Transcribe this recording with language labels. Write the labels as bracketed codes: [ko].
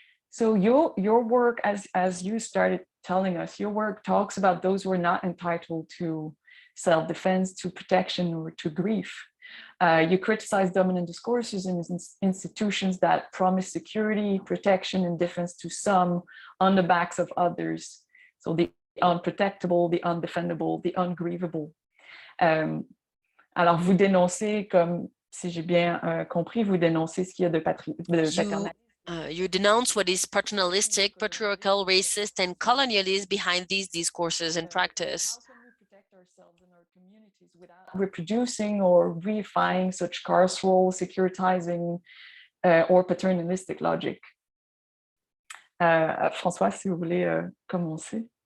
[en] So your work, as you started telling us, your work talks about those who are not entitled to self-defense, to protection, or to grief. You criticize dominant discourses in institutions that promise security, protection, and defense to some on the backs of others. So the unprotectable, the undefendable, the ungrievable. [fr] Alors vous dénoncez, comme si j'ai bien compris, vous dénoncez ce qu'il y a de paternalisme. [en] You denounce what is paternalistic, patriarchal, racist, and colonialist behind these discourses and practice. How can we protect ourselves and our communities without reproducing or reifying such carceral, securitizing, or paternalistic logic? [fr] Françoise, si vous voulez commencer.